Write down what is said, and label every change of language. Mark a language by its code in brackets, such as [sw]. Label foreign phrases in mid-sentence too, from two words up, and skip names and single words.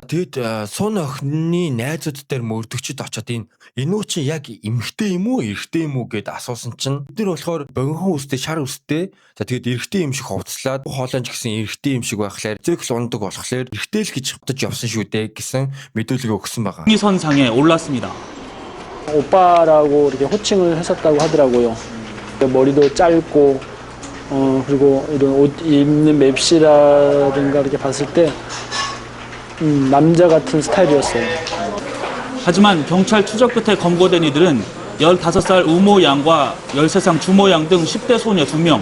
[mn] Тэгэд сун охины найзууд дээр мөрдөгчд очоод энэ Инүү чинь яг эмэгтэй юм уу эрэгтэй юм уу гэд асуусан чинь бид нар болохоор богинохон үстэй шар үстэй за тэгээд эрэгтэй юм шиг хувцлаад хоолойч гэсэн эрэгтэй юм шиг байхлаар зэкс ундаг болохоор эрэгтэй л гэж бодож явсан шүү дээ гэсэн мэдүүлэг өгсөн байгаа. [ko] 이 선상에 올랐습니다. 오빠라고 이렇게 호칭을 했었다고 하더라고요. 머리도 짧고 그리고 이런 옷 입는 맵시라든가 이렇게 봤을 때 남자 같은 스타일이었어요. 하지만 경찰 추적 끝에 검거된 이들은 15살 우모 양과 13살 주모 양 등 10대 소녀 2명.